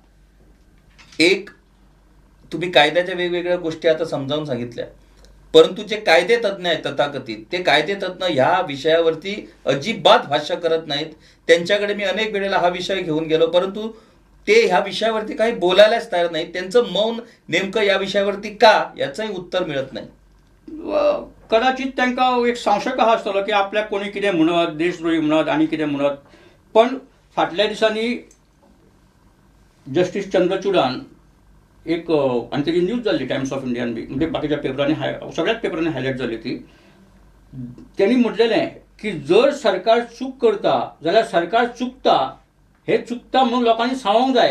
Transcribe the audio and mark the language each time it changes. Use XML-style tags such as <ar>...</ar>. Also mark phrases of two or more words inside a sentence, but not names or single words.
<mr>एक तुम्ही कायद्याच्या वेगवेगळ्या गोष्टी आता समजावून सांगितल्या परंतु जे कायदे तज्ज्ञ आहेत तथाकथित ते कायदे तज्ज्ञ ह्या विषयावरती अजिबात भाष्य करत नाहीत. त्यांच्याकडे मी अनेक वेळेला हा विषय घेऊन गेलो परंतु ते ह्या विषयावरती काही बोलायलाच तयार नाहीत. त्यांचं मौन नेमकं या विषयावरती का याचंही उत्तर मिळत नाही.</mr> <kok>कदाचित तांकां एक संशय हा आसतलो की आपल्याक कोणी कितें म्हणत देशद्रोही म्हणत आनी कितें म्हणत. पण फाटल्या दिसांनी जस्टीस चंद्रचूडान एक आनी तेजी न्यूज जाल्ली टायम्स ऑफ इंडियान बी म्हणजे बाकीच्या पेपरांनी सगळ्याच पेपरांनी हायलायट जाली ती. त्यांनी म्हटलेलें की जर सरकार चूक करता जाल्यार सरकार चुकता हे चुकता म्हणून लोकांनी सांगूंक जाय.</kok>